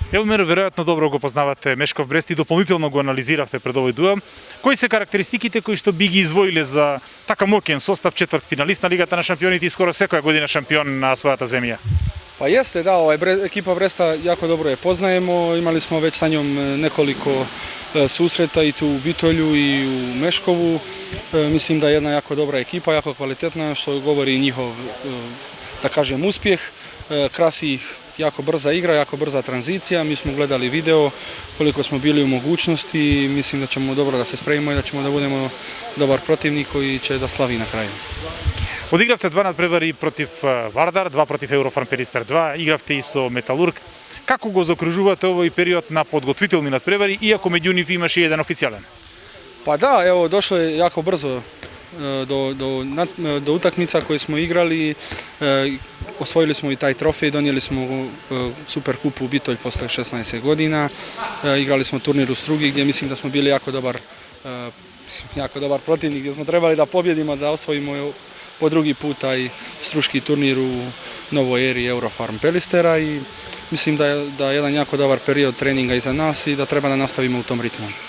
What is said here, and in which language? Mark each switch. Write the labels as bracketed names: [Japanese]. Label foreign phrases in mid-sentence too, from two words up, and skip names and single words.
[Macedonian] Елмир, веројатно добро го познавате Мешков Брест и дополнително го анализиравте пред овој дуел. Кои се карактеристиките кои што би ги извоиле за така моќен состав, четврт финалист на Лигата на шампионите и скоро секоја година шампион на својата земја? [Bosnian] Pa jeste, da, ekipa Bresta jako dobro je poznajemo, imali smo već sa njom nekoliko susreta i tu u Bitolju i u Meškovu. Mislim da je jedna jako dobra ekipa, jako kvalitetna, što govori njihov, da kažem, uspjeh. Krasi ih jako brza igra, jako brza tranzicija. Mi smo gledali video koliko smo bili u mogućnosti i mislim da ćemo dobro da se spremimo i da ćemo da budemo dobar protivnik koji će da slavi na kraju. [Macedonian] Одигравте два надпревари против Вардар, два против Еврофарм Перистер 2, игравте и со Металург. Како го заокружувате овој период на подготвителни надпревари, иако меѓу нив имаше еден официјален? [Bosnian] Pa da, evo, došlo je jako brzo do utakmica koje smo igrali. Osvojili smo i taj trofej, donijeli smo Super kupu u Bitolj posle 16 godina. Igrali smo turnir u Strugi gdje mislim da smo bili jako dobar protivnik, gdje smo trebali da pobjedimo, da osvojimo po drugi puta i struški turnir u novoj eri Eurofarm Pelistera i mislim da je jedan jako dobar period treninga iza nas i da treba da nastavimo u tom ritmu.